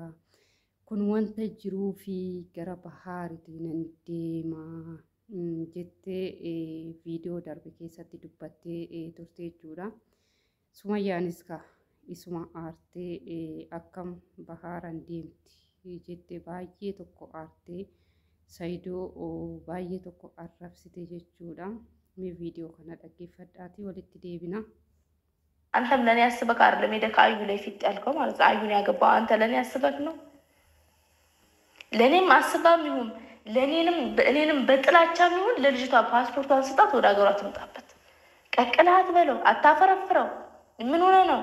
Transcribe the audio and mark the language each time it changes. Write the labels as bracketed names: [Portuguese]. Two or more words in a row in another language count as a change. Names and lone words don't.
[Oromo] Kun wanta jiruu fi gara bahaaritiin deema jettee viidiyoo darbe keessatti dubbattee turte jechuudha. Sumayyaanis isuma aartee akkam bahaaran deemti jettee baay'ee tokko aartee Sayidoo baay'ee tokko arrabsite jechuudha. Mee viidiyoo kana dhaggeeffadhaatii walitti deebina. [Amharic] አንተም ለኔ ያስበክ አይደለም ሄደህ አዩ ላይ ፊት ያልከው ማለት አዩን ያገባው አንተ ለኔ ያስበክ ነው። ለኔም አስባም ይሁን ለኔንም በጥላቻም ይሁን ለልጅቷ ፓስፖርቷን ስጣት ወደ ሀገሯ ትምጣበት። ቀቅላት በለው አታፈረፍረው። ምን ሆነ ነው?